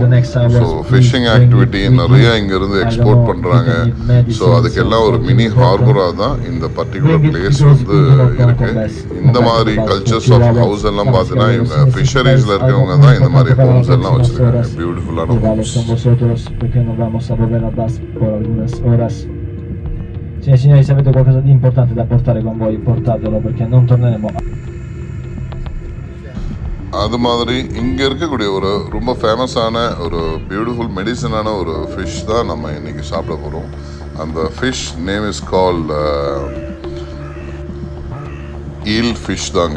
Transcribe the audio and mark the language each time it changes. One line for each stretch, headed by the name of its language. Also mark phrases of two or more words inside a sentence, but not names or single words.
English: so fishing activity
Tamil: நிறைய இங்கேருந்து எக்ஸ்போர்ட் பண்ணுறாங்க. ஸோ அதுக்கெல்லாம் ஒரு
English: mini harbourஆக
Tamil: தான் இந்த
English: particular place
Tamil: இருக்குது. இந்த மாதிரி
English: cultures of house
Tamil: எல்லாம் பார்த்தீங்கன்னா இவங்க ஃபிஷரிஸில் இருக்கவங்க தான் இந்த மாதிரி ஹோம்ஸ் எல்லாம் வச்சுருக்காங்க.
English: beautifulலான homes.
Italian: Signori, se avete qualcosa di importante da portare con voi, portatelo perché non torneremo.
Tamil: அது மாதிரி இங்கே இருக்கக்கூடிய ஒரு ரொம்ப ஃபேமஸான ஒரு
English: beautiful medicineஆன
Tamil: ஒரு ஃபிஷ் தான் நம்ம இன்றைக்கி சாப்பிட போகிறோம்.
English: அந்த fish name is call eel fish தாங்க.